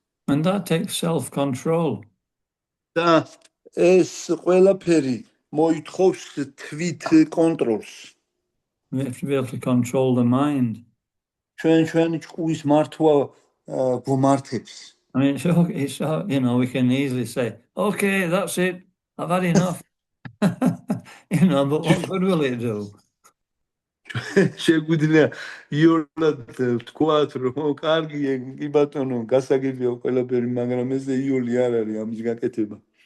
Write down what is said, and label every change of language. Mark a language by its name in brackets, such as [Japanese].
[English] And that takes self-control. [Georgian] და ეს ყველაფერი მოითხოვს თვით კონტროლს. [English] We have to be able to control the mind. [Georgian] ჩვენი ჭკუის მართვა გვმართებს. [English] I mean, it's we can easily say, okay, that's it, I've had enough. But what good will it do? [Georgian] შეგვიძლია იოლად ვთქვათ, რომ კარგია, კი ბატონო, გასაგებია ყველაფერი, მაგრამ ეს იოლი არ არის ამის გაკეთება.